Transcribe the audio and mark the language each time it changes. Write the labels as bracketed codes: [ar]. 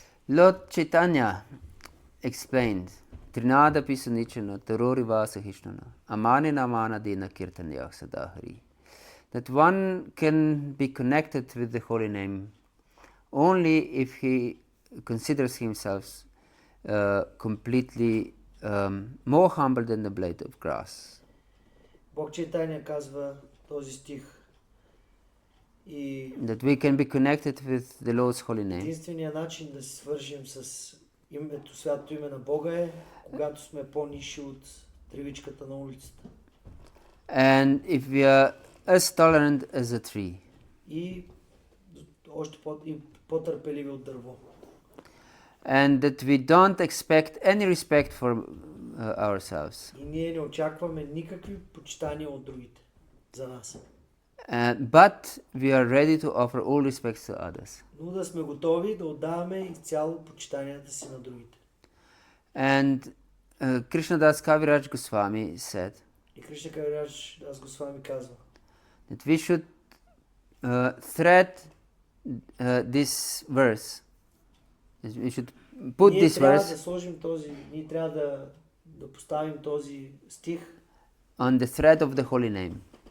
[en] Lord Chaitanya explained Trinada Pisanichana Tarori Vasahishnana Amanina Manadina Kirtanya Sadahari, that one can be connected with the holy name only if he considers himself completely more humble than the blade of grass. [bg] Бог Чайтания казва този стих и [en] that we can be connected with the Lord's holy name. [bg] Единственият начин да се свържем с името, святото име на Бога е, когато сме по-нисши от тревичката на улицата. [en] And if we are as tolerant as a tree. [bg] И още по-търпеливи от дърво. [en] And that we don't expect any respect for ourselves. [bg] И ние не очакваме никакви почитания от другите за нас. [en] But we are ready to offer all respects to others. [bg] Но да сме готови да отдаваме изцяло почитанията си на другите. [en] And Krishnadas Kaviraj Goswami said [bg] И Кришна Кавирадж Дас Госвами казва [en] that we should thread this verse. We should put this verse [bg] ние трябва да поставим този стих [en] on the thread of the holy name.